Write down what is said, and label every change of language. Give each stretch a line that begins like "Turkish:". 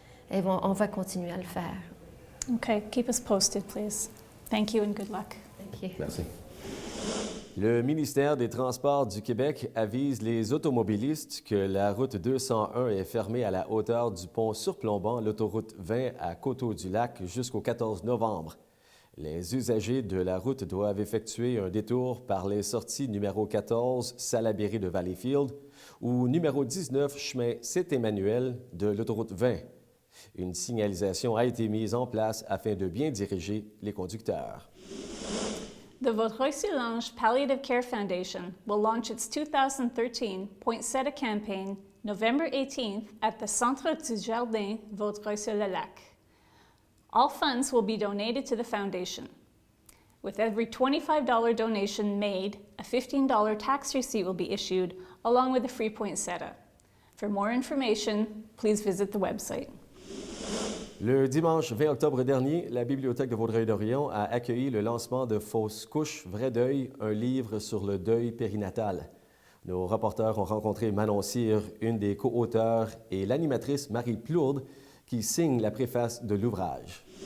French: Et on va continuer à le faire.
English: Okay, keep us posted, please. Thank you and good luck. Thank you.
French: Merci. Le ministère des Transports du Québec avise les automobilistes que la route 201 est fermée à la hauteur du pont surplombant l'autoroute 20 à Coteau-du-Lac jusqu'au 14 novembre. Les usagers de la route doivent effectuer un détour par les sorties numéro 14 Salaberry de Valleyfield ou numéro 19 chemin Saint-Emmanuel de l'autoroute 20. Une signalisation a été mise en place afin de bien diriger les conducteurs.
English: The Vaudreuil-Soulanges Palliative Care Foundation will launch its 2013 Poinsettia campaign November 18th at the Centre du Jardin Vaudreuil-sur-le-Lac. All funds will be donated to the foundation. With every $25 donation made, a $15 tax receipt will be issued along with a free poinsettia. For more information, please visit the website.
French: Le dimanche 20 octobre dernier, la Bibliothèque de Vaudreuil-Dorion a accueilli le lancement de Fausse couche, vrai deuil, un livre sur le deuil périnatal. Nos reporters ont rencontré Manon Cyr, une des co-auteurs, et l'animatrice Marie Plourde, qui signe la préface de l'ouvrage.